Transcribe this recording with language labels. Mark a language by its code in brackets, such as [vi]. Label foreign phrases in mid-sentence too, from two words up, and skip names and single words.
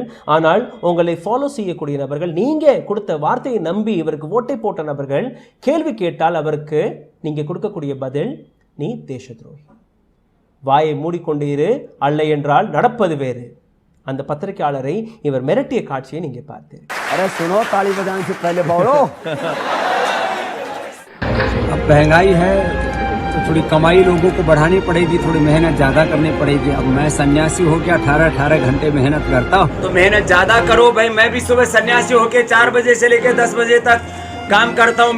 [ta] ஆனால் உங்களை ஃபாலோ செய்யக்கூடிய நபர்கள், நீங்கள் கொடுத்த வார்த்தையை நம்பி இவருக்கு ஓட்டை போட்ட நபர்கள் கேள்வி கேட்டால் அவருக்கு நீங்கள் கொடுக்கக்கூடிய பதில், நீ தேச துரோகி, வாயை மூடிக்கொண்டு இரு, அல்ல என்றால் நடப்பது வேறு. அந்த பத்திரிகையாளரை இவர் மிரட்டிய காட்சியை நீங்கள் பார்த்தீர்கள். [hi] अरे सुनो, ताली बजाने से पहले बोलो। अब महंगाई है तो थोड़ी कमाई लोगों को बढ़ानी पड़ेगी, थोड़ी मेहनत ज्यादा करनी पड़ेगी। अब मैं सन्यासी हो गया, 18 घंटे मेहनत करता हूँ। तो मेहनत ज्यादा करो भाई। मैं भी सुबह सन्यासी होके 4 बजे से लेकर 10 बजे तक काम करता हूँ।